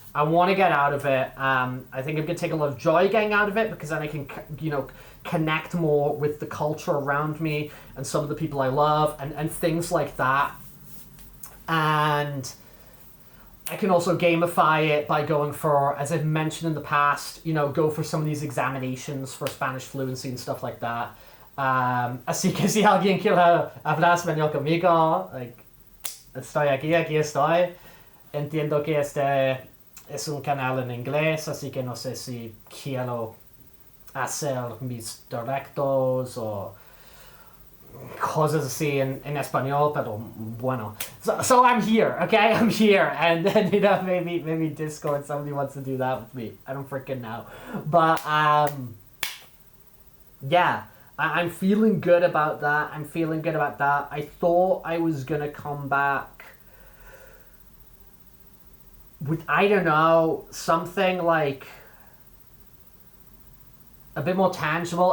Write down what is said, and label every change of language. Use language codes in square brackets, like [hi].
[en] I want to get out of it. I think I'm going to take a lot of joy getting out of it, because then I can, connect more with the culture around me and some of the people I love and things like that. And I can also gamify it by going for, as I've mentioned in the past, go for some of these examinations for Spanish fluency and stuff like that. [es] Así que si alguien quiere hablar español conmigo, like, estoy aquí estoy. Entiendo que este es un canal en inglés, así que no sé si quiero hacer mis directos o cosas así en español, pero bueno. [en] So I'm here, okay? I'm here, and then, you know, maybe Discord, somebody wants to do that with me. I don't freaking know, but yeah, I'm feeling good about that. I'm feeling good about that. I thought I was gonna come back with, I don't know, something like a bit more tangible.